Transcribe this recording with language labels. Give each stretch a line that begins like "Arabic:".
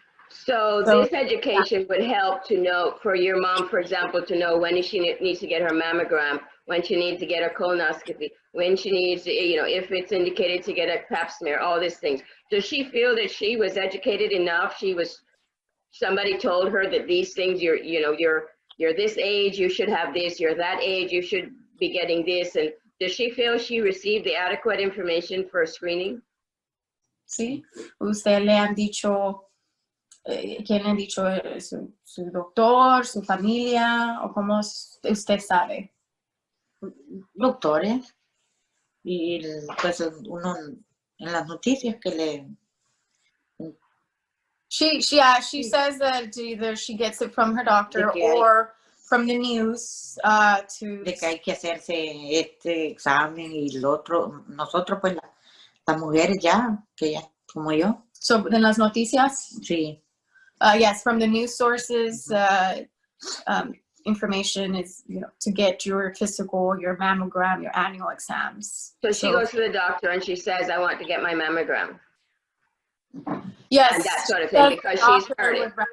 English: So this education would help to know, for your mom, for example, to know when she needs to get her mammogram, when she needs to get her colonoscopy, when she needs to, if it's indicated to get a pap smear, all these things. Does she feel that she was educated enough? Somebody told her that these things, you're this age, you should have this, you're that age, you should be getting this. And does she feel she received the adequate information for screening?
Spanish: Sí, usted le han dicho, ¿quién le han dicho? ¿Su doctor, su familia, o cómo usted sabe? Doctores, y pues uno en las noticias que le...
English: She says that either she gets it from her doctor or from the news
Spanish: de que hay que hacerse este examen y el otro. Nosotros pues las mujeres ya como yo. So en las noticias? Sí.
English: Yes, from the news sources, information is, to get your physical, your mammogram, your annual exams. So she goes to the doctor and she says, I want to get my mammogram. Yes. And that sort of thing, because she's heard it.